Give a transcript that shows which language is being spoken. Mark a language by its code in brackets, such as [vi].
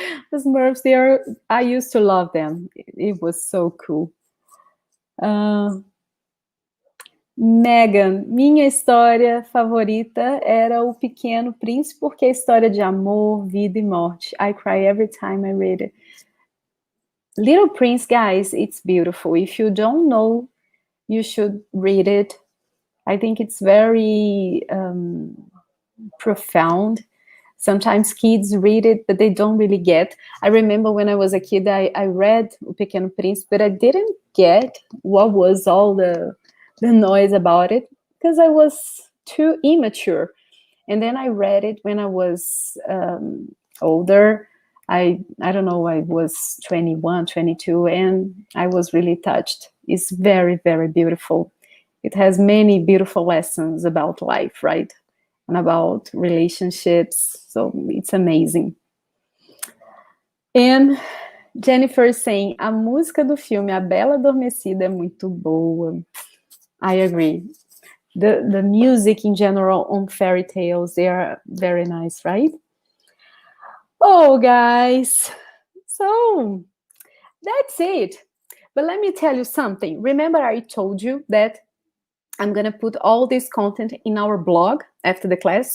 [en] The Smurfs, I used to love them. It was so cool. [pt] Megan, minha história favorita era O Pequeno Príncipe, porque é história de amor, vida e morte. [en] I cry every time I read it. Little Prince, guys, it's beautiful. If you don't know, you should read it. I think it's very profound. Sometimes kids read it, but they don't really get. I remember when I was a kid, I read O Pequeno Príncipe, but I didn't get what was all the noise about it because I was too immature. And then I read it when I was older. I don't know, I was 21, 22, and I was really touched. It's very, very beautiful. It has many beautiful lessons about life, right? And about relationships. So it's amazing. And Jennifer is saying, [pt] a música do filme A Bela Adormecida é muito boa. [en] I agree. the music in general on fairy tales, they are very nice, right? Oh, guys, so that's it. But let me tell you something. Remember, I told you that I'm going to put all this content in our blog after the class.